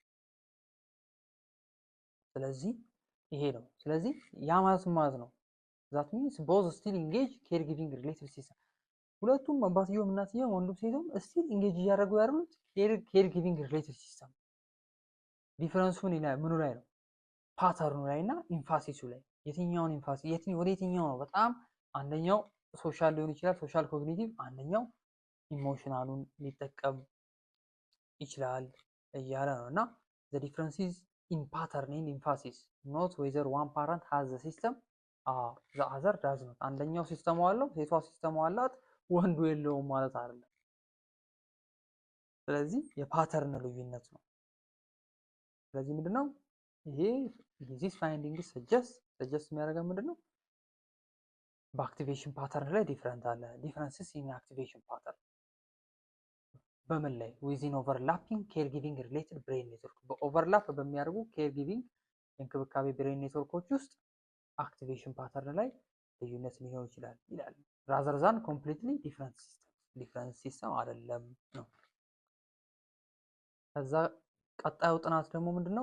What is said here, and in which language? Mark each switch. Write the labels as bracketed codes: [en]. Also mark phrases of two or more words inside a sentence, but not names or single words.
[am] ስለዚህ ይሄ ነው። ስለዚህ ያ ማለት ነው [en] that means both still engage care giving related system። [am] ሁለቱም አባትየውም እናትየውም ወንዱም ሴቱም [en] still engage [am] እያደረጉ ያሉት [en] care giving related system። [am] ዲፈረንሱ ምኑ ላይ ነው? ፓተርኑ ላይ እና ኢንፋሲሱ ላይ። የትኛውን ኢንፋሲ ወደ የትኛው ነው? በጣም አንደኛው ሶሻል ሊሆን ይችላል [en] social cognitive፣ [am] አንደኛው ኢሞሽናሉን ሊጠቀም ይችላል እያለ ነው። እና [en] the difference is in pattern and emphasis not whether one parent has the system the other does not። [am] አንደኛው ሲስተሙ አለው ሴቷ ሲስተሙ አላት ወንዱ የለውም ማለት አይደለም። ስለዚህ የፓተርን ልዩነት ነው። ስለዚህ ምንድነው ይሄ [en] this finding suggest [am] የሚያደርገው ምንድነው? በአክቲቬሽን ፓተርን ላይ ዲፈረንት አለ። [en] differences in activation pattern [am] በምን ላይ? [en] within overlapping care giving related brain network [am] በኦቨርላፕ በሚያደርጉ [en] care giving [am] የእንክብካቤ ብሬን ኔትወርኮች ውስጥ [en] activation pattern [am] ላይ ልዩነት ሊሆን ይችላል ይላል። [en] rather than completely different system [am] አይደለም ነው። ከዛ ቀጣዩ ጥናት ደግሞ ምንድነው?